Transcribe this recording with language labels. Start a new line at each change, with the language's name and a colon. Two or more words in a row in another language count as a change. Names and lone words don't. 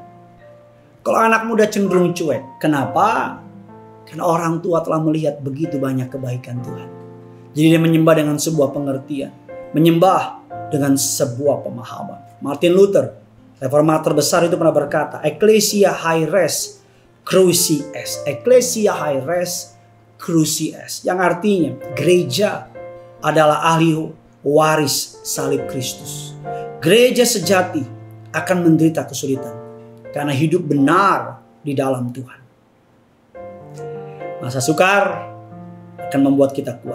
Indonesian: Kalau anak muda cenderung cuek. Kenapa? Karena orang tua telah melihat begitu banyak kebaikan Tuhan. Jadi dia menyembah dengan sebuah pengertian. Menyembah dengan sebuah pemahaman. Martin Luther, reformator besar, itu pernah berkata,
Latin: Ecclesia hae res cruci est. Ecclesia hae res cruci est.
Indonesian: Yang artinya gereja adalah ahli waris salib Kristus. Gereja sejati akan menderita kesulitan karena hidup benar di dalam Tuhan. Masa sukar akan membuat kita kuat.